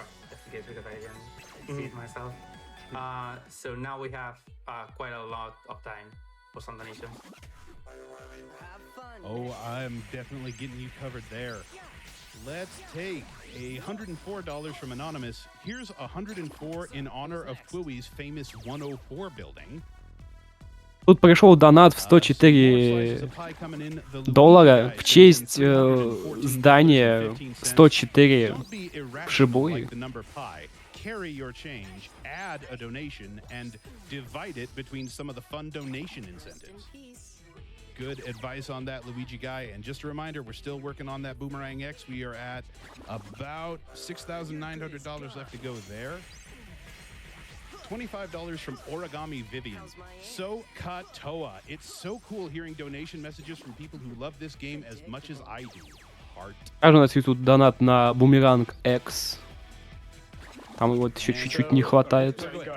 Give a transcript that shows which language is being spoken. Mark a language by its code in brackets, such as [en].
[en] Just in case because I didn't see it myself. So now we have quite a lot of time for some donations. Oh, I'm definitely getting you covered there. Let's take $104 from Anonymous. Here's $104 in honor of Quiwi's famous 104 building. [ru] Тут пришел донат в $104 в честь здания 104 в Шибуе. [en] Carry your change, add a donation, and divide it between some of the fun donation incentives. Good advice on that, Luigi guy. And just a reminder, we're still working on that Boomerang X. We are at about $6,900 left to go there. $25 from Origami Vivian. So Katoa. It's so cool hearing donation messages from people who love this game as much as I do. Heart. [ru] Также у нас есть тут донат на Бумеранг X. Там его еще чуть-чуть не хватает.